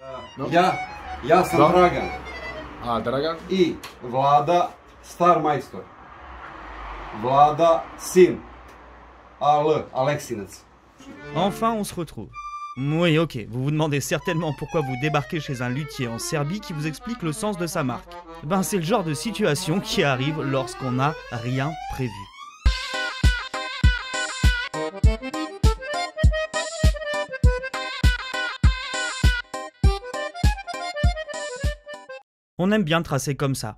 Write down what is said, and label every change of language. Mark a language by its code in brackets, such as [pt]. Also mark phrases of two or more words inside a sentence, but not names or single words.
[sr] No. Ja sam Da. Dragan A, Dragan? i Vlada star majstor. Vlada sin. Aleksinac. [fr] Enfin, on se retrouve. Oui, ok, vous vous demandez certainement pourquoi vous débarquez chez un luthier en Serbie qui vous explique le sens de sa marque. Ben, c'est le genre de situation qui arrive lorsqu'on n'a rien prévu. On aime bien tracer comme ça.